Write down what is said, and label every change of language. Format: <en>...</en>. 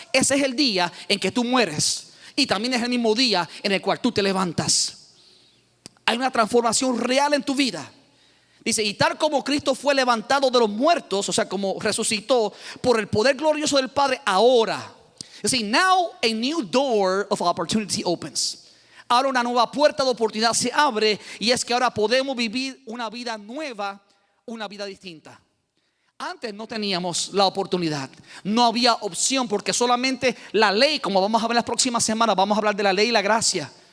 <es>Ese es el día en que tú mueres. Y también es el mismo día en el cual tú te levantas. Hay una transformación real en tu vida. Dice: y tal como Cristo fue levantado de los muertos, o sea, como resucitó por el poder glorioso del Padre, ahora.</es> <en>You see, now a new door of opportunity opens.</en> <es>Ahora una nueva puerta de oportunidad se abre, y es que ahora podemos vivir una vida nueva, una vida distinta. Antes no teníamos la oportunidad, no había opción, porque solamente la ley, como vamos a ver las próximas semanas, vamos a hablar de la ley y la gracia.</es>